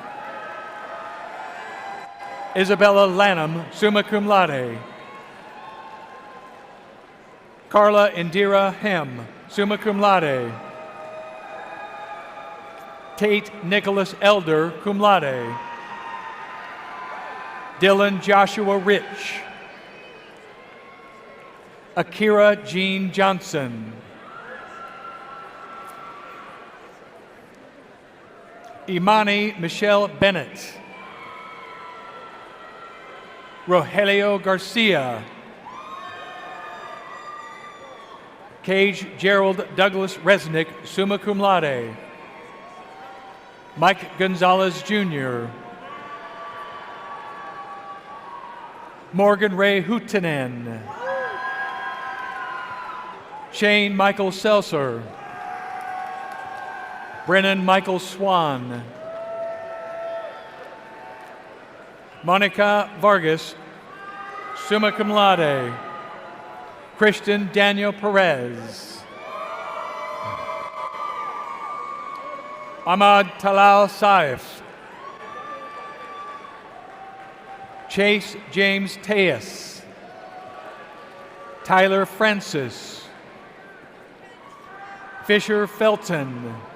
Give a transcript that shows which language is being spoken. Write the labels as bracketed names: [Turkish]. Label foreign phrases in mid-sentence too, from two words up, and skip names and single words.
[English] Isabella Lanham, [Latin] summa cum laude. [English] Carla Indira Hem, [Latin] summa cum laude. [English] Tate Nicholas Elder, [Latin] cum laude. [English] Dylan Joshua Rich. Akira Jean Johnson. Imani Michelle Bennett. Rogelio Garcia. Cage Gerald Douglas Resnick, [Latin] summa cum laude. [English] Mike Gonzalez Jr. Morgan Ray Houtanen. Shane Michael Seltzer. Brennan Michael Swan. Monica Vargas, [Latin] summa cum laude. [English] Christian Daniel Perez. Ahmad Talal Saif. Chase James Teas. Tyler Francis. Fisher Felton.